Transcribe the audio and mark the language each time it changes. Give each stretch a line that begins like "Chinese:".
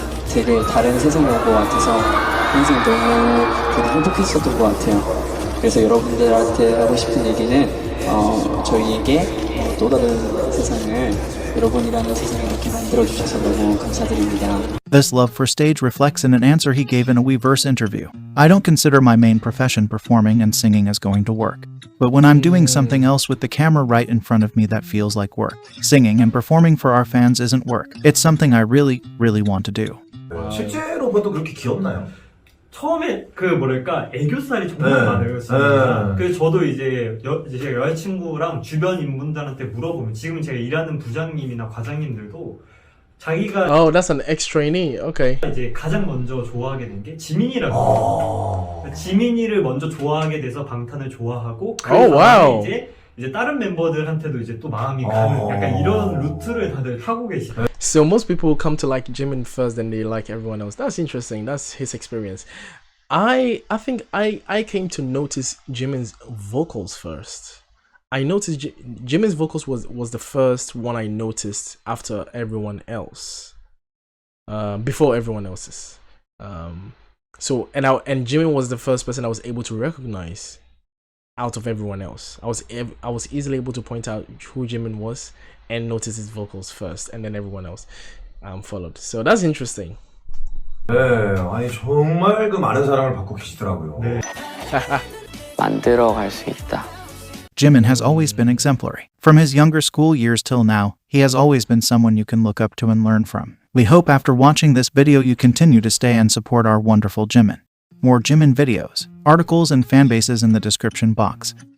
Korean: 되게 다른 세상에 온 것 같아서 항상 너무 행복했었던 것 같아요. 그래서 여러분들한테 하고 싶은 얘기는 저희에게 또 다른 세상을 여러분이라는 세상을 이렇게 만들어주셔서 너무 감사드립니다.
English: This love for stage reflects in an answer he gave in a Weverse interview. I don't consider my main profession performing and singing as going to work. But when I'm doing something else with the camera right in front of me that feels like work. Singing and performing for our fans isn't work. It's something I really, really want to do.
Korean: 실제로 봐도 그렇게 귀엽나요? 처음에 그 뭐랄까 애교살이 정말 많아요. 그래서 저도 이제 제 여자친구랑 주변 인분들한테 물어보면 지금 제가 일하는 부장님이나 과장님들도 자기가
English: Oh, that's an ex-trainee. Okay.
Korean: 이제 가장 먼저 좋아하게 된 게 지민이라고. 지민이를 먼저 좋아하게 돼서 방탄을 좋아하고 그 다음에 이제 다른 멤버들한테도 이제 또 마음이 가는 약간 이런 루트를 다들 타고 계시죠.
English: So most people come to like Jimin first, then they like everyone else. That's interesting. That's his experience. I think I came to notice Jimin's vocals first. I noticed Jimin's vocals was the first one I noticed after everyone else, before everyone else's. So and Jimin was the first person I was able to recognize out of everyone else. I was easily able to point out who Jimin was and notice his vocals first, and then everyone else followed. So that's interesting.
Korean: 네, 아니 정말 그 많은 사랑을 받고 계시더라고요. 네. 만들어갈 수 있다.
English: Jimin has always been exemplary. From his younger school years till now, he has always been someone you can look up to and learn from. We hope after watching this video you continue to stay and support our wonderful Jimin. More Jimin videos, articles, and fan bases in the description box.